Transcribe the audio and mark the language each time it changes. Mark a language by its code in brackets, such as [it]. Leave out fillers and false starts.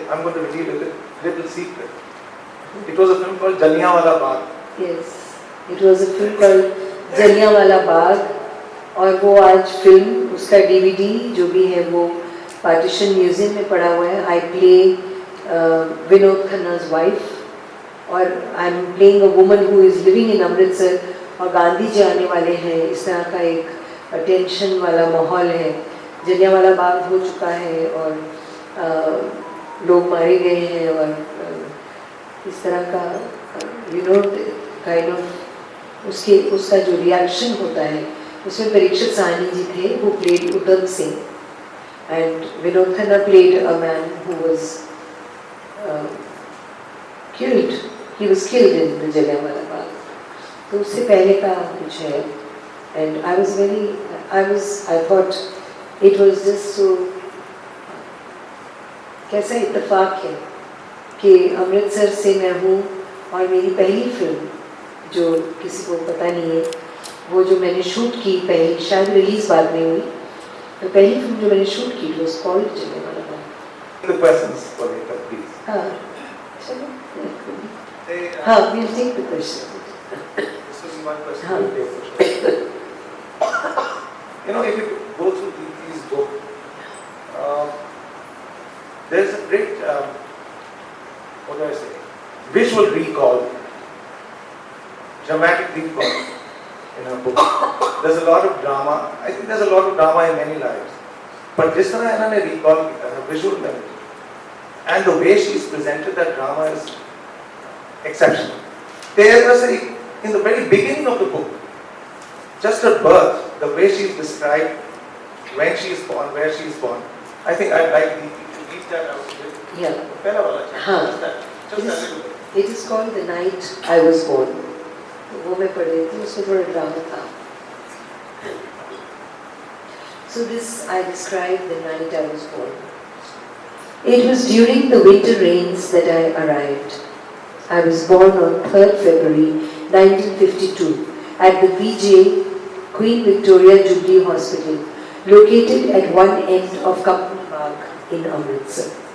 [en] I'm going to reveal a little secret. It was a film called Jallianwala Bagh. Yes, it was a film called [hi] Jallianwala Bagh, और वो आज film, उसका DVD जो भी है वो पार्टीशन म्यूजियम में पड़ा हुआ है. [en] I play Vinod Khanna's wife, और I am playing a woman who is living in Amritsar, [hi] और गांधी जी आने वाले हैं. इस तरह का एक टेंशन वाला माहौल है. जलियांवाला बाग हो चुका है और लोग मारे गए हैं, और इस तरह का [en] you know kind of [hi] उसका जो रिएक्शन होता है, उसमें परीक्षित साहनी जी थे who played उद्धम Singh, [en] and Vinod Khanna played a man who was killed. He was killed in the Jallianwala Bagh. [hi] तो उससे पहले का कुछ है, [en] and I thought it was just so, [hi] कैसा इत्तेफाक है कि अमृतसर से मैं हूँ, और मेरी पहली फिल्म जो किसी को पता नहीं है, वो जो मैंने शूट की पहली, शायद रिलीज बाद में हुई, तो पहली फिल्म जो मैंने शूट की [en] was called [hi] Jallianwala Bagh. [en] The questions for later, please. [hi] हाँ, चलो. [en] हाँ, we'll take the question. This is one question. [hi] हाँ. [en] We'll take the question. You know, if you go through these book, there's a great, what do I say, visual recall, dramatic recall in her book. There's a lot of drama. I think there's a lot of drama in many lives. But this time I recall her visual memory. And the way she's presented that drama is exceptional. There was in the very beginning of the book, just her birth, the way she's described, when she is born, where she is born. I think I'd like to read that out. Yeah. हाँ. Just a little bit. It is called The Night I Was Born. [hi] वो मैं पढ़ रही थी, उसमें थोड़ा drama था. [en] So this I described the night I was born. It was during the winter rains that I arrived. I was born on 3rd February 1952 at the VJ Queen Victoria Jubilee Hospital, located at one end of Company Park in Amritsar.